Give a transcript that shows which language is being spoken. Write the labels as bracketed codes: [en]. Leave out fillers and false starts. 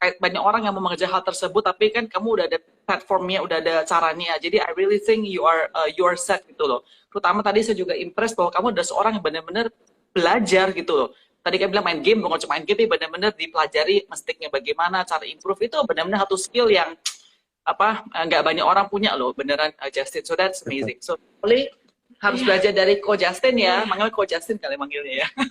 [id] Banyak orang yang mau mengejar hal tersebut, tapi kan kamu udah ada platformnya, udah ada caranya. Jadi [en] I really think you are set [id] gitu loh. Terutama tadi saya juga impress bahwa kamu adalah seorang yang benar-benar belajar gitu loh. Tadi kan bilang main game, bukan cuma main game, tapi benar-benar dipelajari mestinya bagaimana cara improve, itu benar-benar satu skill yang apa nggak banyak orang punya loh, beneran Justin. [en] So that's amazing. [id] So boleh harus belajar dari Ko Justin ya, manggil Ko Justin kali manggilnya ya.